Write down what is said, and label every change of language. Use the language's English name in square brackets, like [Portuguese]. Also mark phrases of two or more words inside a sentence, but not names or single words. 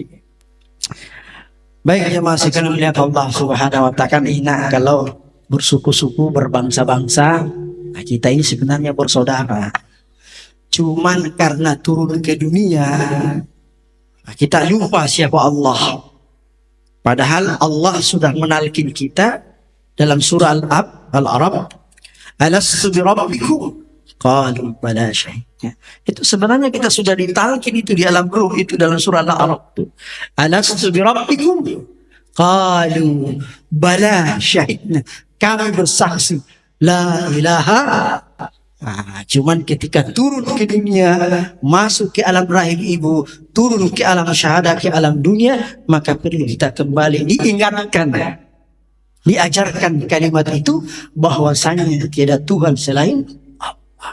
[Indonesian] Baik, ya masih kan melihat Allah [Arabic] سبحانه وتعالى, [Indonesian] enak kalau bersuku-suku, berbangsa-bangsa. Kita ini sebenarnya bersaudara. Cuman karena turun ke dunia, kita lupa siapa Allah. Padahal Allah sudah menalkin kita dalam surah Al-Arab, [Arabic] ألست بربكم قالوا بلى شهدنا. [Indonesian] Itu sebenarnya kita sudah ditalkin itu di alam ruh, itu dalam surah Al-Arab itu. [Arabic] ألست بربكم قالوا بلى شهدنا. [Indonesian] Kami bersaksi [Arabic] لا إله. [Indonesian] Cuman ketika turun ke dunia, masuk ke alam rahim ibu, turun ke alam syahadah, ke alam dunia, maka perlu kita kembali diingatkan, diajarkan kalimat itu, bahwasanya tiada Tuhan selain Allah.